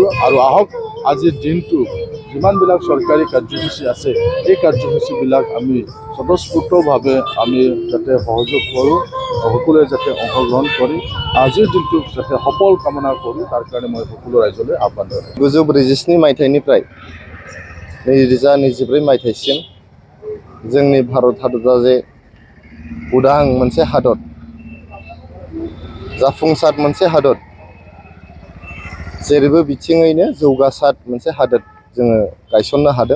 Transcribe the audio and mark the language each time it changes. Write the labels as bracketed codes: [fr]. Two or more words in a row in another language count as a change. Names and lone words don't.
[as] আৰু আহক আজিৰ দিনটো যিমানবিলাক চৰকাৰী কাৰ্যসূচী আছে এই কাৰ্যসূচীবিলাক আমি স্বতঃস্ফূৰ্তভাৱে আমি যাতে সহযোগ কৰোঁ, সকলোৱে যাতে অংশগ্ৰহণ কৰি আজিৰ দিনটোক যাতে সফল কামনা কৰোঁ, তাৰ কাৰণে মই সকলো ৰাইজলৈ আহ্বান জনাইছোঁ। [brx] 1947 मायथाइनिफ्राय 2024 मायथाइसिम जोंनि भारत हादरा जे उदां मोनसे हादर, जाफुंसार मोनसे हादर, जेरैबो बिथिङैनो जौगासार मोनसे हादर जोङो गायसननो हादों।